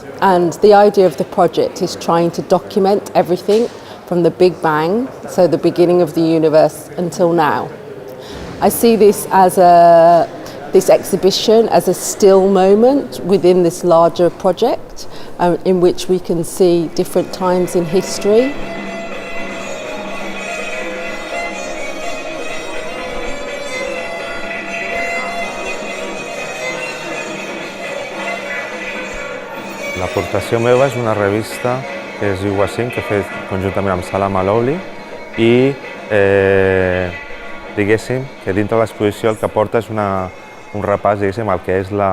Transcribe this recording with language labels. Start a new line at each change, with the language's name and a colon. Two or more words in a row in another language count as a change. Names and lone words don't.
English: And the idea of the project is trying to document everything from the Big Bang, so the beginning of the universe, until now. I see this exhibition as a still moment within this larger project in which we can see different times in history.
Catalan: L'aportació meva és una revista que es diu Wasim, que he fet conjuntament amb Salam Alouli i diguéssim que dintre de l'exposició el que porta és un repàs, diguéssim, al que és